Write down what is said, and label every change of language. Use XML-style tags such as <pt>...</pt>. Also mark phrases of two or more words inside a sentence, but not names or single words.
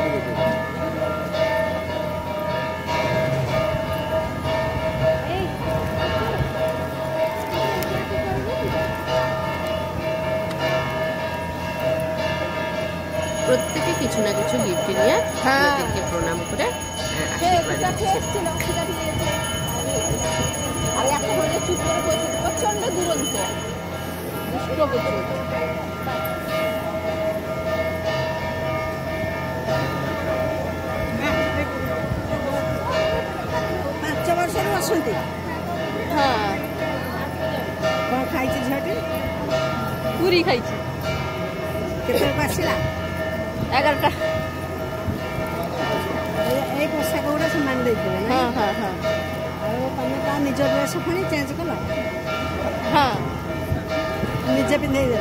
<bn>প্রত্যেকে কিছু না কিছু গিফট নিয়ে হ্যাঁ। ওদেরকে প্রণাম করে আশীর্বাদ দিচ্ছে। আর এখন হলে চুপ করে বসে প্রচন্ড দুরন্ত দুষ্ট প্রচুর।</bn> <or>ପାଞ୍ଚ ବର୍ଷରୁ ଅଛନ୍ତି</or> <bn>হ্যাঁ</bn> <or>କ'ଣ ଖାଇଛି ଝିଅଟି ପୁରି ଖାଇଛି କେତେବେଳକୁ ଆସିଲା</or> <bn>11টা।</bn> <or>ଏଇ ପୋଷାକ ଗୁଡ଼ା ସେମାନେ ଦେଇଥିବେ ନା</or> <bn>হ্যাঁ হ্যাঁ হ্যাঁ</bn> <or>ଆଉ ତମେ ତା ନିଜ ଡ୍ରେସ୍ ପୁଣି ଚେଞ୍ଜ କଲ</or> <bn>হ্যাঁ</bn> <or>ନିଜେ ପିନ୍ଧେଇ ଦେଲ</or>